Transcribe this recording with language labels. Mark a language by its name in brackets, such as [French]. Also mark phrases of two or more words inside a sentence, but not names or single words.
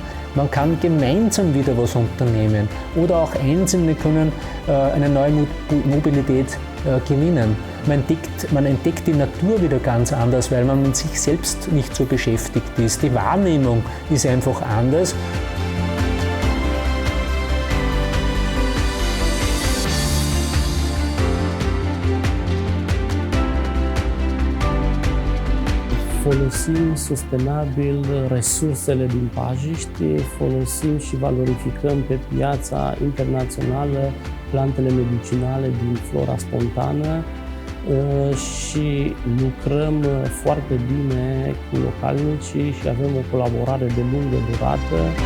[German] Man kann gemeinsam wieder was unternehmen oder auch Einzelne können eine neue Mobilität gewinnen. Man entdeckt die Natur wieder ganz anders, weil man mit sich selbst nicht so beschäftigt ist. Die Wahrnehmung ist einfach anders. [Romanian] Folosim sustenabil resursele din pajiști, folosim și valorificăm pe piața internațională plantele medicinale din flora spontană și lucrăm foarte bine cu localnicii și avem o colaborare de lungă durată.